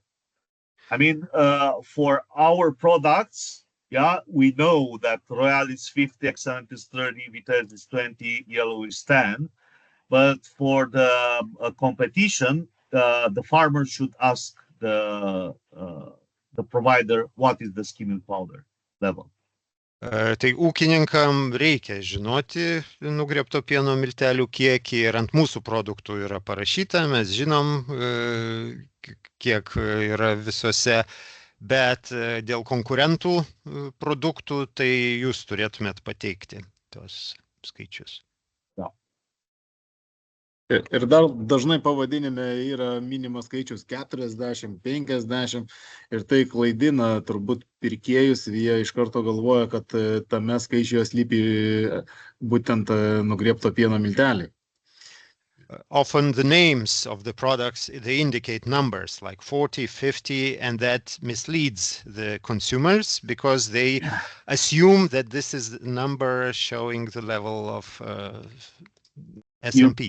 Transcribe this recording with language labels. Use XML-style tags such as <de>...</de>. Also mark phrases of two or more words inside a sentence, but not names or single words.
<en>I mean, for our products, yeah, we know that Royal is 50, Excellent is 30, Vitesse is 20, Yellow is 10. But for the competition, the farmer should ask the provider what is the skim milk powder level.</en> <lt>Tai ūkininkam reikia žinoti nugriebto pieno miltelių kiekį ir ant mūsų produktų yra parašyta, mes žinom, kiek yra visose, bet dėl konkurentų produktų, tai jūs turėtumėt pateikti tos skaičius. Ir dar dažnai pavadinime yra minimas skaičius 40, 50 ir tai klaidina turbūt pirkėjus, jie iš karto galvoja, kad tame skaičiuje slypi būtent nugriebto pieno milteliai.</lt> <en>Often the names of the products, they indicate numbers like 40, 50, and that misleads the consumers because they assume that this is the number showing the level of S&P.</en>